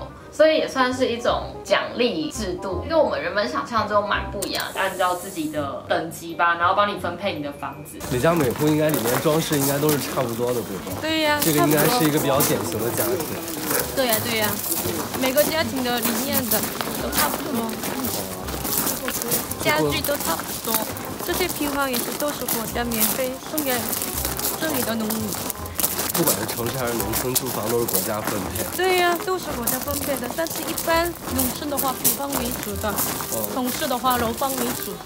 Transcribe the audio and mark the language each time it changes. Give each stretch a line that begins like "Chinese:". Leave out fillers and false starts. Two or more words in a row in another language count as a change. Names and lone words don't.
Chinese: 所以也算是一種獎勵制度，跟我們原本想象中蠻不一樣的。按照自己的等級吧，然後幫你分配你的房子。每家每戶應該裡面裝飾應該都是差不多的，對吧？對呀，這個應該是一個比較典型的家庭。對呀對呀，每個家庭的理念的都差不多。家具都差不多，這些平房也是都是國家免費送給這裡的農民。不管是城市還是農村，住房都是國家分配。对呀，都是国家分配的，但是一般農村的話平房為主的，城市的話樓房為主的。